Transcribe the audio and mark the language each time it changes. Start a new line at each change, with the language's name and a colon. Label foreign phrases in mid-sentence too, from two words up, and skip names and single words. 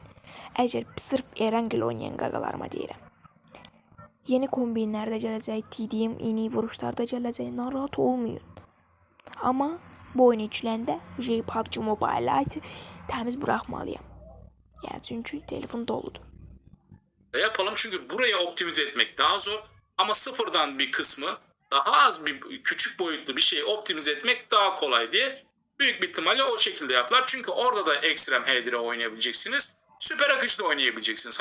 Azerbaijani: Əgər sırf Erangel oynayan qaqalarıma deyirəm. Yeni kombinlər də gələcək, TDM yeni vuruşlar da gələcək. Narahat olmayın. Amma bu oyunu yükləndə PUBG Mobile təmiz buraxmalıyam. Yəni çünki telefon doludur.
Turkish: Yapalım çünkü burayı optimize etmek daha zor ama sıfırdan bir kısmı daha az bir küçük boyutlu bir şeyi optimize etmek daha kolay diye büyük bir ihtimalle o şekilde yaptılar. Çünkü orada da ekstrem HDR oynayabileceksiniz. Süper akıcı da oynayabileceksiniz.